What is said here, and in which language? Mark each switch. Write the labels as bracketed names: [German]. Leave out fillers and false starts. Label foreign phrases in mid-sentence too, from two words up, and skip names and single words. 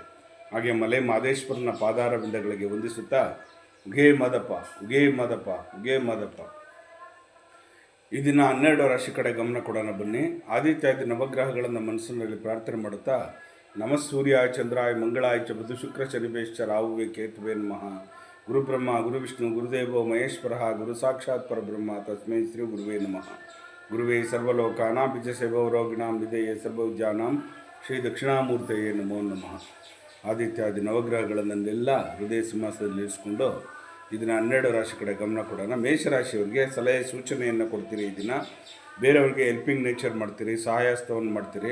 [Kannada] ಹಾಗೆ ಮಲೆ ಮಾದೇಶ್ವರನ ಪಾದಾರ ಬಿಂದಗಳಿಗೆ ವಂದಿಸುತ್ತಾ ಉಗೇ ಮದಪ್ಪ ಉಗೇ ಮದಪ್ಪ ಉಗೇ ಮದಪ್ಪ. ಈ ದಿನ 12 ರಾಶಿ ಕಡೆ ಗಮನ ಕೊಡೋಣ ಬನ್ನಿ. ಆದಿತ್ಯಾದಿ ನವಗ್ರಹಗಳನ್ನು ಮನಸ್ಸಿನಲ್ಲಿ ಪ್ರಾರ್ಥನೆ ಮಾಡುತ್ತಾ, [Sanskrit] ನಮಃ ಸೂರ್ಯಾಯ ಚಂದ್ರಾಯ ಮಂಗಳಾಯ ಚ ಬುಧ ಶುಕ್ರ ಶನಿಭೇಶ್ಚ ರಾಹುವೇ ಕೇತುವೇ ನಮಃ. ಗುರು ಬ್ರಹ್ಮ ಗುರು ವಿಷ್ಣು ಗುರುದೇವೋ ಮಹೇಶ್ವರ ಗುರು ಸಾಕ್ಷಾತ್ ಪರಬ್ರಹ್ಮ ತಸ್ಮೈ ಶ್ರೀ ಗುರುವೇ ನಮಃ. ಗುರುವೇ ಸರ್ವಲೋಕಾನಾಂ ಬಿಜಸೇವೋ ರೋಗಿಣಾಂ ವಿಧೇಯೇ ಸರ್ವವಿದ್ಯಾನಾಂ ಶ್ರೀ ದಕ್ಷಿಣಾಮೂರ್ತಯೇ ನಮೋ ನಮಃ. [Kannada] ಆದಿತ್ಯಾದಿ ನವಗ್ರಹಗಳನ್ನೆಲ್ಲ ಹೃದಯ ಸಿಂಹಾಸನದಲ್ಲಿ ಇರಿಸಿಕೊಂಡು ಇದನ್ನು 12 ರಾಶಿ ಕಡೆ ಗಮನ ಕೊಡೋಣ. ಮೇಷರಾಶಿಯವರಿಗೆ ಸಲಹೆ ಸೂಚನೆಯನ್ನು ಕೊಡ್ತೀರಿ. ಈ ದಿನ ಬೇರೆಯವ್ರಿಗೆ [English] helping nature [Kannada] ಮಾಡ್ತೀರಿ, ಸಹಾಯಸ್ತವನ್ನು ಮಾಡ್ತೀರಿ.